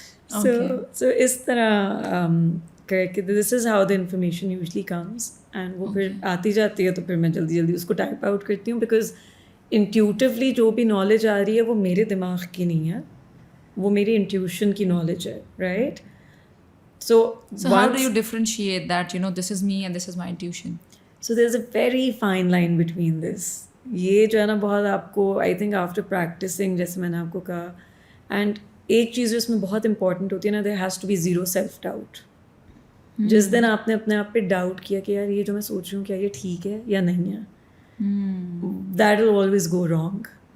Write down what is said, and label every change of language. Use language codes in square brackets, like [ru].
[hi] सो इस तरह करके [en] this is how the information usually comes, [hi] and वो फिर आती जाती है तो फिर मैं जल्दी जल्दी उसको टाइप आउट करती हूँ. बिकॉज इंट्यूटिवली जो भी नॉलेज आ रही है वो मेरे दिमाग की नहीं है, वो मेरी इंट्यूशन की नॉलेज है, right. [en] So how do you differentiate that, you know, this is me and this is my intuition? So there's a very fine line between this. [hi] ये जो है ना बहुत आपको, [en] I think after practising, [hi] जैसे मैंने आपको कहा, एंड एक चीज़ जो इसमें बहुत इंपॉर्टेंट होती है ना, [en] There has to be zero self doubt. [hi] जिस दिन आपने अपने आप पे डाउट किया कि यार ये जो मैं सोच रही हूँ क्या ये ठीक है या नहीं है, [en] That will always go wrong.